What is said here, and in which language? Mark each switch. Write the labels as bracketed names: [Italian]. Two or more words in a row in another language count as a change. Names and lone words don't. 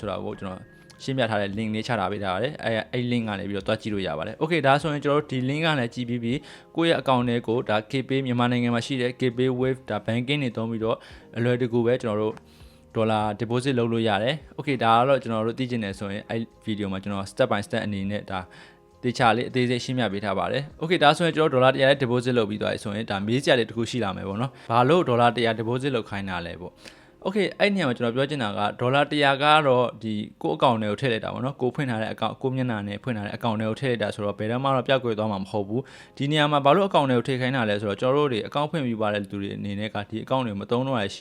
[Burmese] ဆိုတာကိုကျွန်တော်ရှင်းပြထားတဲ့ link လေးချထားပေးထားရတယ်အဲ့ link ကနေပြီးတော့တွားကြည့်လို့ရပါတယ် Okay ဒါဆိုရင်ကျွန်တော်တို့ဒီ link ကနေကြည့်ပြီးကိုယ့်ရဲ့ account တွေကိုဒါ KPay မြန်မာနိုင်ငံမှာရှိတဲ့ KPay wave ဒါ banking တွေသုံးပြီးတော့အလွယ်တကူပဲကျွန်တော်တို့ဒေါ်လာ deposit လုပ်လို့ရတယ် Okay ဒါကတော့ကျွန်တော်တို့သိချင်တယ်ဆိုရင်အဲ့ video မှာကျွန်တော် [English] step by step [Burmese] အနေနဲ့ဒါတေချာလေးအသေးစိတ်ရှင်းပြပေးထားပါတယ် Okay ဒါဆိုရင်ကျွန်တော်ဒေါ်လာ100 deposit လုပ်ပြီးသွားပြီဆိုရင်ဒါမေးစရာလေးတစ်ခုရှိလာမယ်ပေါ့နော်ဘာ လို့ဒေါ်လာ100 deposit လုပ်ခိုင်းတာလဲပေါ့Okay အဲ့နေရာမှာကျွန်တော်ပြောချင်တာကဒေါ်လာ100ကတော့ဒီကိုယ့်အကောင့်ထဲကိုထည့်လိုက်တာပေါ့နော်ကိုဖွင့်ထားတဲ့အကောင့်ကိုမျက်နှာနဲ့ဖွင့်ထားတဲ့အကောင့်ထဲကိုထည့်လိုက်တာဆိုတော့ဘယ်တော့မှတော့ပျောက်ကွယ်သွားမှာမဟုတ်ဘူးဒီနေရာမှာဘာလို့အကောင့်ထဲကိုထည့်ခိုင်းတာလဲဆိုတော့ကျွန်တော်တို့တွေအကောင့်ဖွင့်ပြီးပါတဲ့လူတွေအနေနဲ့ကဒီအကောင့်တွေမသုံးတော့ရရှိ